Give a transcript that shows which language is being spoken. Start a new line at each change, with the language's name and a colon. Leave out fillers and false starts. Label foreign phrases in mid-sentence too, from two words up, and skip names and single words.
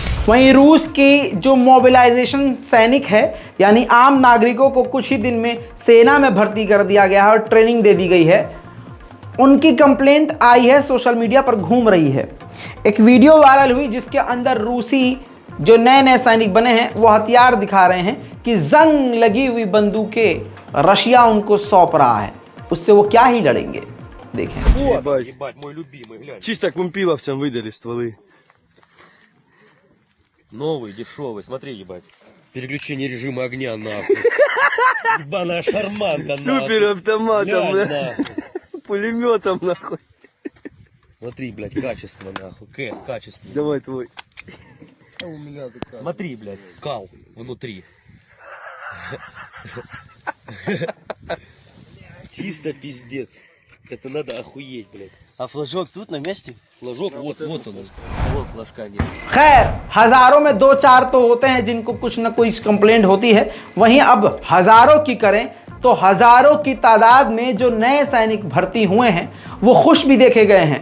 Hindi: वहीं रूस की जो मोबिलाइजेशन सैनिक है, यानी आम नागरिकों को कुछ ही दिन में सेना में भर्ती कर दिया गया है और ट्रेनिंग दे दी गई है, उनकी कंप्लेंट आई है,
English: social media
Hindi: पर घूम रही है। एक वीडियो वायरल हुई जिसके अंदर रूसी जो नए नए सैनिक बने हैं वो हथियार दिखा रहे हैं कि जंग लगी हुई बंदूकें रशिया उनको सौंप रहा है, उससे वो क्या ही लड़ेंगे। देखें।
Russian: Ебать, мой любимый, глянь. Чисто к вампиловцам выдали стволы. Новый, дешевый, смотри, ебать. Переключение режима огня, нахуй. Ебаная шарманка, нахуй. Супер автоматом, Глянь, бля. нахуй. Пулеметом, нахуй. Смотри, блядь, качество, нахуй. Качество. Давай твой. Смотри, блядь, кал внутри. Чисто пиздец. Это надо охуеть, блядь. А флажок тут на месте? Флажок, вот он. Вот флажка нет.
Hindi: खैर, हजारों में 2-4 तो होते हैं जिनको कुछ ना कुछ कंप्लेंट होती है, वहीं अब हजारों की करें तो हजारों की तादाद में जो नए सैनिक भर्ती हुए हैं वो खुश भी देखे गए हैं।